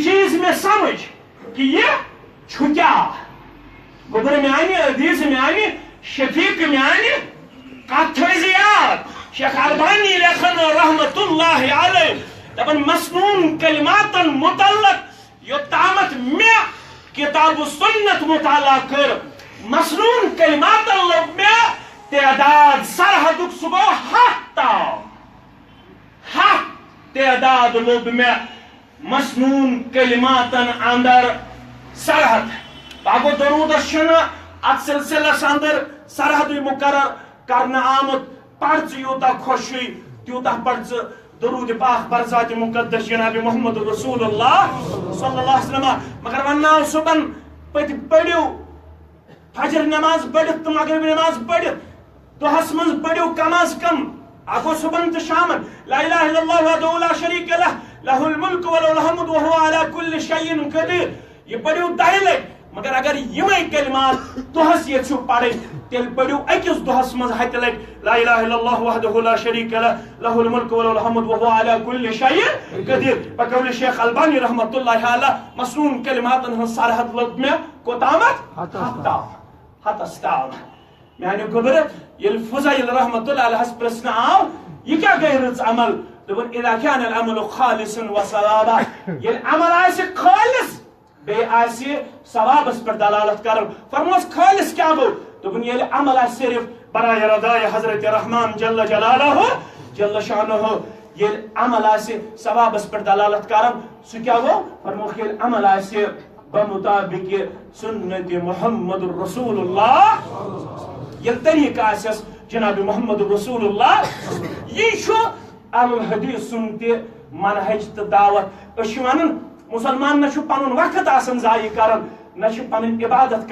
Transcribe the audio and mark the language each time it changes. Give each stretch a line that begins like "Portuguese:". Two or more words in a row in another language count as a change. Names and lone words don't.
Kashmiri: چیٖز مےٚ سمجھ کہِ یہِ چھُ کیٛاہ گوٚبُر میانہِ عزیٖز میانہِ شفیٖق میانہِ کتھ تھٲیزِ یاد شیخ البانی لیکھن
Arabic: رحمت اللہ علیہ
Kashmiri: دپان مسنون کلماتن متعلق یوتامت مےٚ کتاب و سنت مطالعہ کر مسنون کلماتن لوگ مےٚ تعداد سرحدُک سُہ گوٚو 100 تام 100 تعداد لوگ مےٚ مسنون کلماتن اندر سرحد باقو درودس چھُنہٕ اتھ سلسلس اندر سرحدٕے مقرر کرنہٕ آمُت پڑھ ژٕ یوٗتاہ خۄش چھُے تیوٗتاہ پڑھ ژٕ درود پاک بر ذات مقدس جناب محمد رسول اللہ
Arabic: صلی اللہ علیہ وسلم
Kashmiri: مگر ونناو صبحن پڑھِو فجر نماز پڑھِتھ تہٕ مغرب نماز پڑھِتھ دۄہس منٛز پڑھِو کم از کم اکھ گوٚو صبحن تہٕ شامن
Arabic: لا الہ الا اللہ وحدہ لا شریک لہ لہ الملک وله الحمد وهو على كل شيء قدیر
Kashmiri: یہ پڑھِو 10 لٹہِ مگر اگر یمے کلمات دۄہس یژھِو پڑھٕنۍ تیٚلہِ پڑھِو أکِس دۄہس منٛز 100 لٹہِ
Arabic: لا الہ الا اللہ وحدہ لا شریک لہ لہ الملک وله الحمد وهو على كل شيء قدیر
Kashmiri: بقول شیخ البانی
Arabic: رحمت اللہ علیہ
Kashmiri: مسنون کلماتن ہنٛز سرحد لوگ مےٚ کوتامتھ 100 تام میانہِ گوٚبرٕ ییٚلہِ فضیل رحمت اللہ علیہس پرژھنہٕ آو یہِ کیٛاہ گٔے رٕژ عمل دوٚپُن
Arabic: اذا كان العمل خالصا وصوابا
Kashmiri: ییٚلہِ عمل آسہِ خٲلِص بیٚیہِ آسہِ ثوابس پٮ۪ٹھ دلالت کران فرموس خٲلِص کیٛاہ گوٚو دوٚپُن ییٚلہِ عمل آسہِ صرف برائے رضائے حضرت رحمان
Arabic: جل جلالہ جل شانہ
Kashmiri: ییٚلہِ عمل آسہِ ثوابس پٮ۪ٹھ دلالت کران سُہ کیٛاہ گوٚو فرموکھ ییٚلہِ عمل آسہِ بمطابق سنت محمد رسول اللہ ییٚلہِ طریقہٕ آسٮ۪س جناب محمد رسول اللہ یہِ چھُ الحدیث سُن تہِ منہج تہٕ دعوت أسۍ چھِ ونان مسلمان نہ چھُ پنُن وقت آسان ضایع کران نہ چھُ پنٕنۍ عبادت